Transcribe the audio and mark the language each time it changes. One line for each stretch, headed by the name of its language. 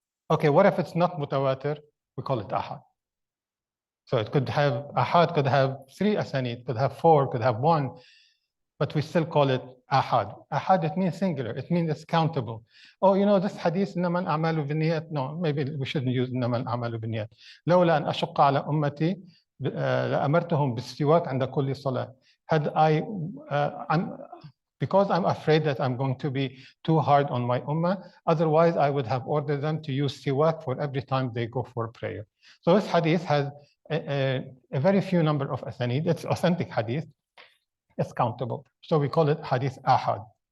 English: Okay, what if it's not mutawatir? We call it ahad. So it could have, ahad could have 3 asanid, could have 4, could have 1, but we still call it ahad. Ahad, it means singular, it means it's countable. Oh, you know, this hadith,
Arabic: إنما الأعمال بالنيات.
English: No, maybe we shouldn't use
Arabic: إنما الأعمال بالنيات. لولا أن أشق على أمتي لأمرتهم بالسواك عند كل صلاة.
English: Had I, because I'm afraid that I'm going to be too hard on my ummah, otherwise I would have ordered them to use siwak for every time they go for prayer. So this hadith has a very few number of asanid. It's authentic hadith. It's countable. So we call it hadith ahad.